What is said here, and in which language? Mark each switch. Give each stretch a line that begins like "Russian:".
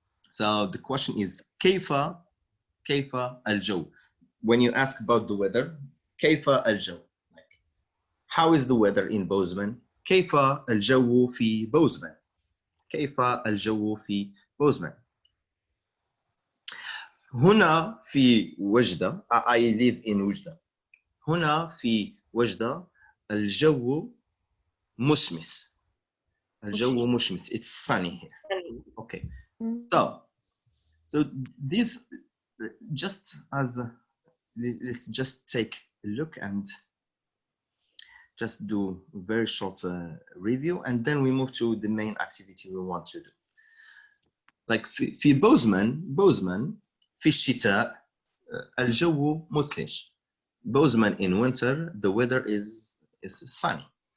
English: So the question is
Arabic: كيف الجو?
English: When you ask about the weather,
Arabic: كيف الجو?
English: Like, how is the weather in Bozeman?
Arabic: كيف الجو في بوزمان؟ كيف الجو في بوزمان؟ هنا في وجدة.
English: I live in Oujda.
Arabic: هنا في وجدة الجو مشمس. الجو مشمس.
English: It's sunny here. Okay. So this just as let's just take a look and just do a very short review, and then we move to the main activity we want to do.
Arabic: Like في بوزمان في الشتاء الجو مثلج.
English: Bozeman in winter the weather is sunny.